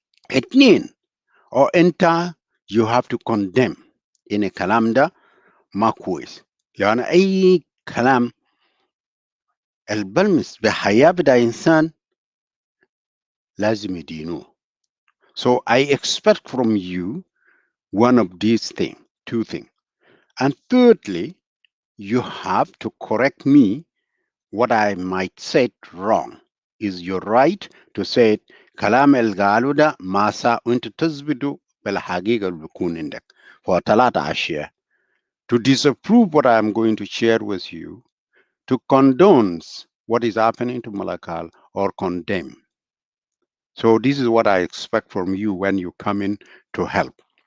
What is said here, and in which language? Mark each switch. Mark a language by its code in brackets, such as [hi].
[ar] اتنين, او انت [en] you have to condemn [ar] ان الكلام ده ما كويس, لان اي كلام البلمس بحياة بتاع انسان لازم يدينوه. [en] So I expect from you one of these things, two things. And thirdly, you have to correct me what I might say wrong. Is your right to say [ar] كلام اللي قالوا ده ما سا وانت تثبتوا بالحقيقة اللي بيكون عندك. For ثلاثة أشياء. [en] To disapprove what I am going to share with you, to condone what is happening to Malakal, or condemn. So this is what I expect from you when you come in to help.